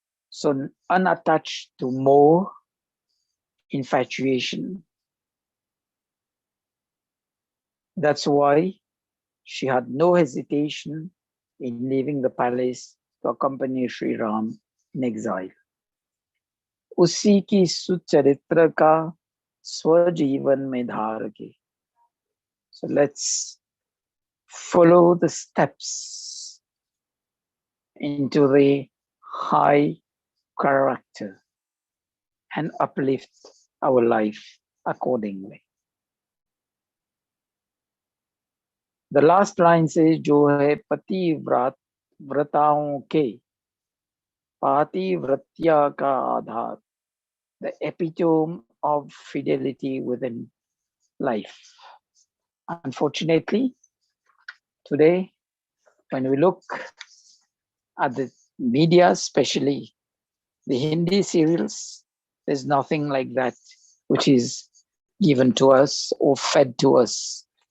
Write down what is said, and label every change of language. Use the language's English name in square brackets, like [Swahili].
[English] So unattached to more infatuation. That's why she had no hesitation in leaving the palace to accompany Sri Ram in exile. [Hindi] उसी की सुचरित्र का स्वजीवन में धार के. [English] So let's follow the steps into the high character and uplift our life accordingly. The last line says, [Hindi] जो है पति व्रताओं के पातिव्रत्या का आधार, [English] the epitome of fidelity within life. Unfortunately, today, when we look at the media, especially the Hindi serials, there's nothing like that which is given to us or fed to us.